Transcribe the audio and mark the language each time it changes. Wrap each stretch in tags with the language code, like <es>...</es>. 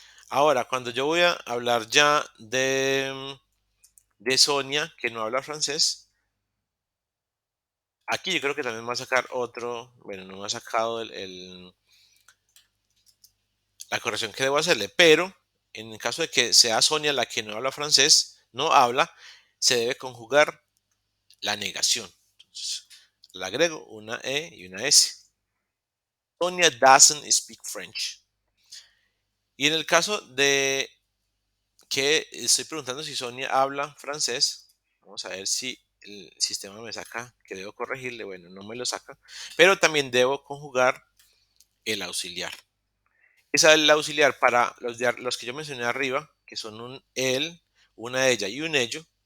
<es>Ahora, cuando yo voy a hablar ya de Sonia, que no habla francés, aquí yo creo que también me va a sacar otro, bueno, no me ha sacado la corrección que debo hacerle, pero en el caso de que sea Sonia la que no habla francés, no habla, se debe conjugar la negación. Entonces, le agrego una E y una S.</es> <en>Sonia doesn't speak French.</en> <es>Y en el caso de que estoy preguntando si Sonia habla francés, vamos a ver si el sistema me saca que debo corregirle. Bueno, no me lo saca, pero también debo conjugar el auxiliar. Es el auxiliar para los que yo mencioné arriba, que son un él, una ella y un ello.</es>